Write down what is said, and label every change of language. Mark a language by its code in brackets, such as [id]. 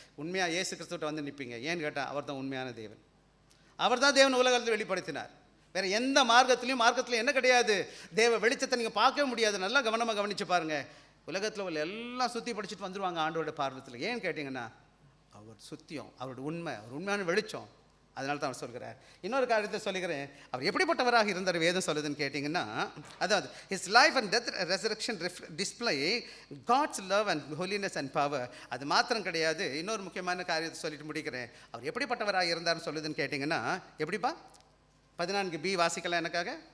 [ta] உண்மையாக ஏசு கிறிஸ்துவிட்ட வந்து நிற்பீங்க. ஏன்னு கேட்டால், அவர் தான் உண்மையான தேவன். அவர் தான் தேவன் உலகத்தில் வெளிப்படுத்தினார். வேறு எந்த மார்க்கத்தில் என்ன கிடையாது? தேவ வெளிச்சத்தை நீங்கள் பார்க்கவே முடியாது. நல்லா கவனமாக கவனித்து பாருங்கள். உலகத்தில் உள்ள எல்லாம் சுற்றி படிச்சுட்டு வந்துடுவாங்க ஆண்டோட பார்வத்தில். ஏன்னு கேட்டிங்கன்னா, அவர் சுத்தியம், அவரோட உண்மை, அவர் உண்மையான வெளிச்சம். அதனால தான் அவர் சொல்கிறார். இன்னொரு காரியத்தை சொல்லுகிறேன், அவர் எப்படிப்பட்டவராக இருந்தார் வேதம் சொல்லுதுன்னு கேட்டிங்கன்னா, அதாவது [en] his life and death resurrection display God's love and holiness and power. [ta] அது மாத்திரம் கிடையாது, இன்னொரு முக்கியமான காரியத்தை சொல்லிட்டு முடிக்கிறேன். அவர் எப்படிப்பட்டவராக இருந்தார்னு சொல்லுதுன்னு கேட்டிங்கன்னா, எப்படிப்பா? 14b வாசிக்கலாம் எனக்காக.